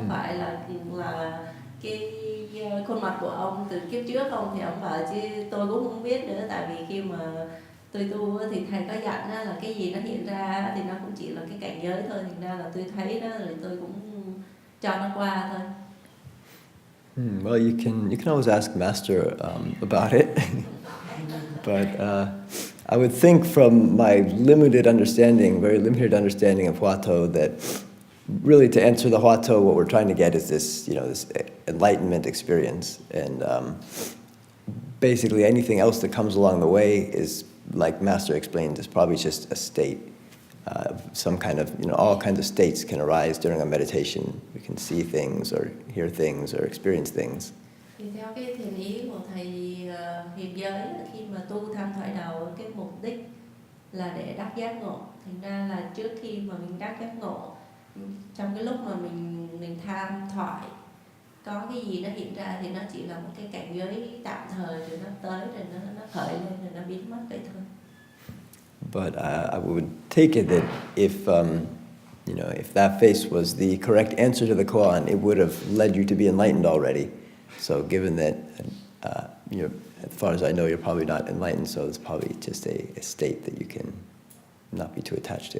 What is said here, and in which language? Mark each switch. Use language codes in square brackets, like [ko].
[vi] Có phải là cái khuôn mặt của ông từ kiếp trước không? Thì ông bảo chứ tôi cũng không biết nữa, tại vì khi mà tôi tu thì thầy có dặn là cái gì nó hiện ra thì nó cũng chỉ là cái cảnh giới thôi, thành ra là tôi thấy đó rồi tôi cũng cho nó qua thôi. [en] Well, you can always ask Master about it, but I would think from my very limited understanding of Huato, that really to answer the Huato, what we're trying to get is this, this enlightenment experience, and basically anything else that comes along the way is, like Master explained, is probably just a state. Some kind of, all kinds of states can arise during a meditation. We can see things, or hear things, or experience things. [vi] Thì theo cái thiền ý của thầy hiện giới, khi mà tu tham thoại đầu, cái mục đích là để đắc giác ngộ. Thành ra là trước khi mà mình đắc giác ngộ, trong cái lúc mà mình tham thoại, có cái gì nó hiện ra thì nó chỉ là một cái cảnh giới tạm thời, rồi nó tới, rồi nó khởi lên, rồi nó biến mất vậy thôi. [en] But I would take it that if that face was the correct answer to the koan, it would have led you to be enlightened already. So given that, as far as I know, you're probably not enlightened, so it's probably just a state that you can not be too attached to.